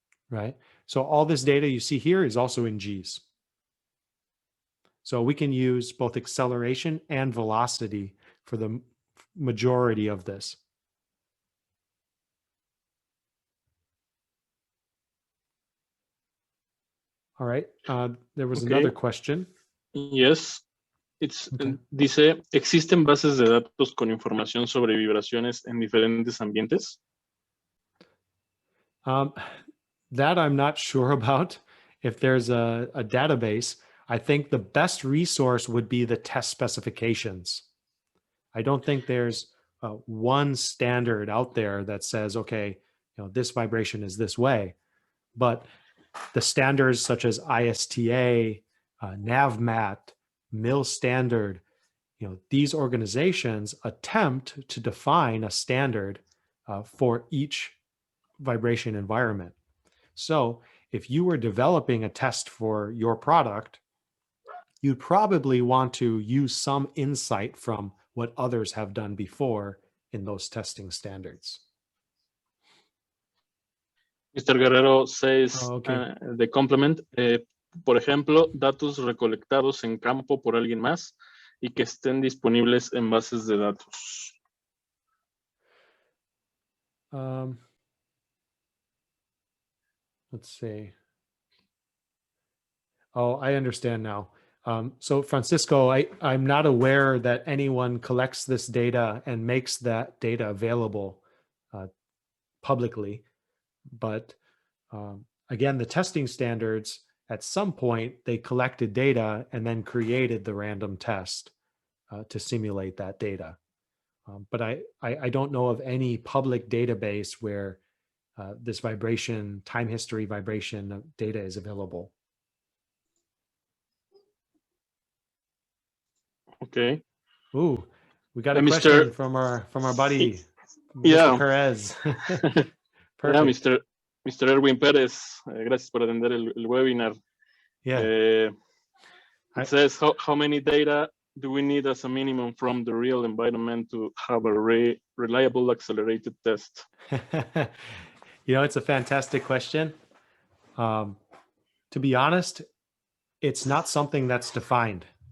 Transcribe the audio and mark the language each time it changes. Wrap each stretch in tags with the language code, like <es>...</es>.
<en>Right? So all this data you see here is also in Gs. So we can use both acceleration and velocity for the majority of this. All right. There was another question. Yes.</en> <es>Dice, ¿existen bases de datos con información sobre vibraciones en diferentes ambientes?</es> <en>That I'm not sure about. If there's a database, I think the best resource would be the test specifications. I don't think there's one standard out there that says, okay, this vibration is this way. But the standards such as ISTA, NAVMAT, MIL standard, these organizations attempt to define a standard for each vibration environment. So if you were developing a test for your product, you'd probably want to use some insight from what others have done before in those testing standards. Mr.</en> <es>Guerrero</es> <en>says, the complement,</en> <es>por ejemplo, datos recolectados en campo por alguien más y que estén disponibles en bases de datos.</es> <en>Let's see. Oh, I understand now. So Francisco, I'm not aware that anyone collects this data and makes that data available publicly. But again, the testing standards, at some point, they collected data and then created the random test to simulate that data. But I don't know of any public database where this vibration, time history vibration data is available. Okay. Ooh, we got a question from our buddy, Mr. Perez. Perfect. Yeah, Mr.</en> <es>Erwin Perez, gracias por atender el webinar.</es> <en>Yeah. It says, how many data do we need as a minimum from the real environment to have a reliable accelerated test? It's a fantastic question. To be honest, it's not something that's defined.</en>